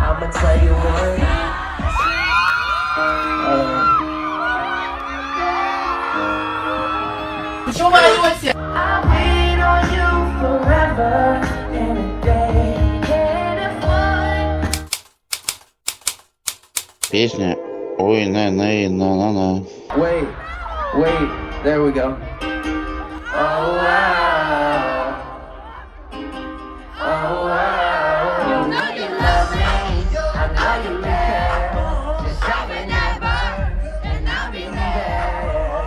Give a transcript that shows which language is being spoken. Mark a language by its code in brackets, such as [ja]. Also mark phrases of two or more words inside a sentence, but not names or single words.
[en] tell you one. I'll wait on you forever and a day. And if Песня «Ой, на-на-на-на-на». Wait, there we go. Oh wow. Oh wow. you know you love me, I know you care. Just show me never, and I'll be there.